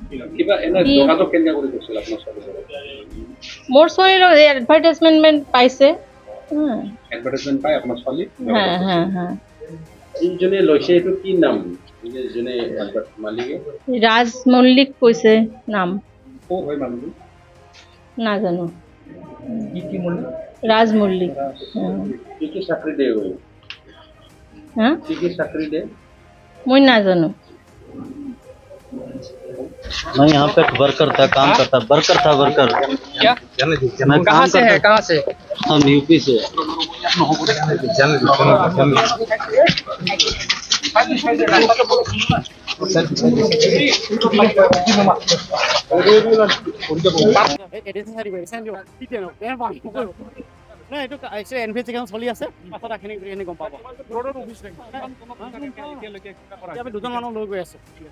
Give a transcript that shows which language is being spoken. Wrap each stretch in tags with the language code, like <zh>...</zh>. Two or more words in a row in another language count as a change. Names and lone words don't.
<as>মোৰ ছোৱালীৰ এডভাৰটাইজমেণ্ট পাইছে। ৰাজ মল্লিক কৈছে নাম, নাজানো।</as> <hi>राज मल्लिक। मैं ना जानू। मैं यहाँ पे वर्कर था, काम करता, वर्कर था, वर्कर। क्या? कहाँ से है? कहाँ से? हम यूपी से।</hi> <as>এইটো ইনভেষ্টিগেশ্যন চলি আছে পাছত এইখিনি গম পাব আমি দুজন মানুহ লৈ গৈ আছো</as>